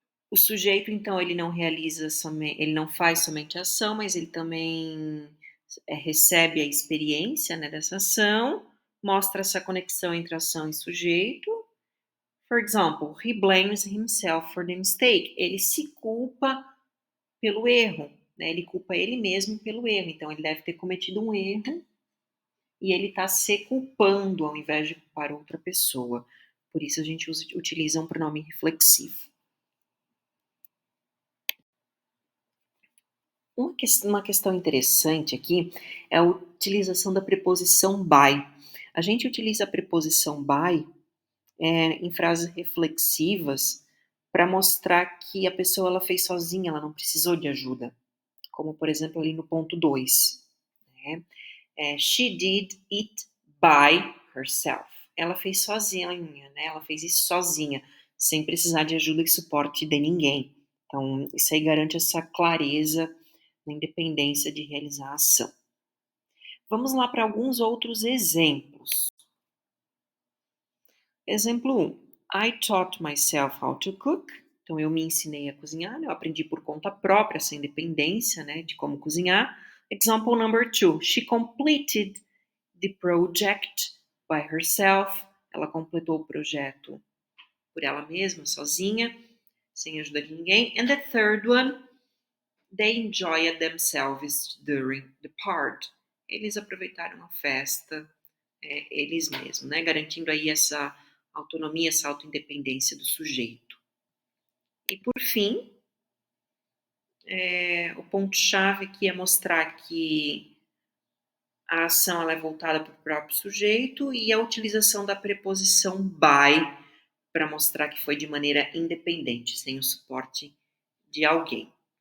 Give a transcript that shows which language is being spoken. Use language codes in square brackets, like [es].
[pt] O sujeito, então, ele não realiza somente, ele não faz somente a ação, mas ele também recebe a experiência, né, dessa ação, mostra essa conexão entre ação e sujeito. [en] For example, he blames himself for the mistake. [pt] Ele se culpa pelo erro, né? Ele culpa ele mesmo pelo erro. Então, ele deve ter cometido um erro e ele está se culpando ao invés de culpar outra pessoa. Por isso, a gente utiliza um pronome reflexivo. Uma questão interessante aqui é a utilização da preposição by. A gente utiliza a preposição by em frases reflexivas para mostrar que a pessoa ela fez sozinha, ela não precisou de ajuda. Como, por exemplo, ali no ponto 2, né? [en] She did it by herself. [pt] Ela fez sozinha, né? Ela fez isso sozinha, sem precisar de ajuda e suporte de ninguém. Então, isso aí garante essa clareza na independência de realizar a ação. Vamos lá para alguns outros exemplos. Exemplo 1. [en] I taught myself how to cook. [pt] Então, eu me ensinei a cozinhar, né? Eu aprendi por conta própria, essa independência, né, de como cozinhar. [en] Example number 2. She completed the project by herself. [pt] Ela completou o projeto por ela mesma, sozinha, sem ajuda de ninguém. [en] And the third one, they enjoyed themselves during the part. [pt] Eles aproveitaram a festa, eles mesmos, né? Garantindo aí essa autonomia, essa autoindependência do sujeito. E por fim, o ponto-chave aqui é mostrar que a ação ela é voltada para o próprio sujeito e a utilização da preposição by para mostrar que foi de maneira independente, sem o suporte de alguém.